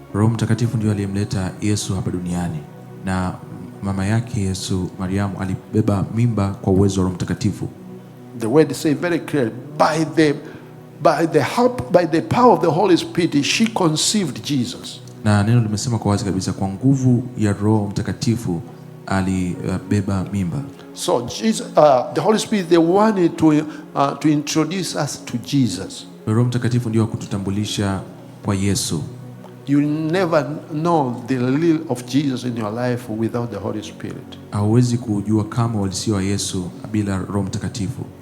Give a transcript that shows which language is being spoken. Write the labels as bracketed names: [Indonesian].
[Swahili] Roho Mtakatifu ndio aliyemleta Yesu hapa duniani, na mama yake Yesu, Mariamu, alibeba mimba kwa uwezo wa Roho Mtakatifu. [English] The word say very clearly, by the power of the Holy Spirit she conceived Jesus. [Swahili] Na neno limesema kwa wazi kabisa, kwa nguvu ya Roho Mtakatifu alibeba mimba. [English] So Jesus, the Holy Spirit, they wanted to introduce us to Jesus. [Swahili] Roho Mtakatifu ndio kututambulisha kwa Yesu. [English] You never know the real of Jesus in your life without the Holy Spirit. [Swahili] Hauwezi kujua kama uhalisia wa Yesu bila Roho Mtakatifu.